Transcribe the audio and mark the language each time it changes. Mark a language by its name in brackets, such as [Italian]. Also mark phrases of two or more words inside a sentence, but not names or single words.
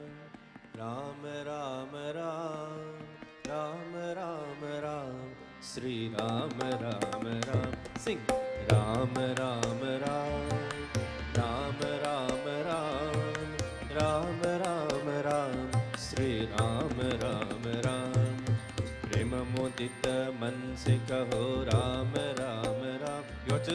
[English] Ram, Ram, Ram. Ram, Ram, Ram. Sri Ram, Ram, Ram. Sing. Ram, Ram, Ram. Ram, Ram, Ram. Ram, Ram, Ram. Sri Ram, Ram, Ram. [Hindi] प्रेम मोदित मन से कहो राम राम राम। [English] Your turn.